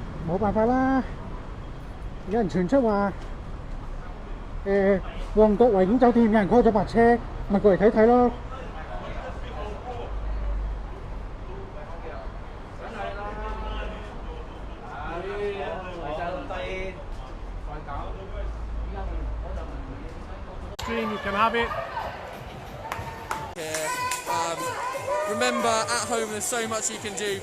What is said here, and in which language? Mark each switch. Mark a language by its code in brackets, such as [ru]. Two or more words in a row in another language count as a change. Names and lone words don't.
[yue] 冇辦法啦，有人傳出話旺角維景酒店有人開咗白車，咪過嚟睇睇咯。 [en] You can have it. Remember, at home there's so much you can do.